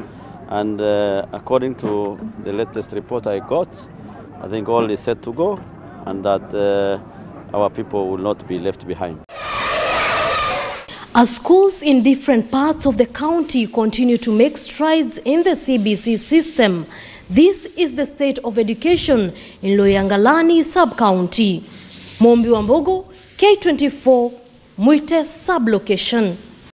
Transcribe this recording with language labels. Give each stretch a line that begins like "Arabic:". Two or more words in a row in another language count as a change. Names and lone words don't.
English: And according to the latest report I got, I think all is set to go, and that our people will not be left behind. As schools in different parts of the county continue to make strides in the CBC system, this is the state of education in Loyangalani sub-county. Mombi Wambogo, K24, Mwite sub-location.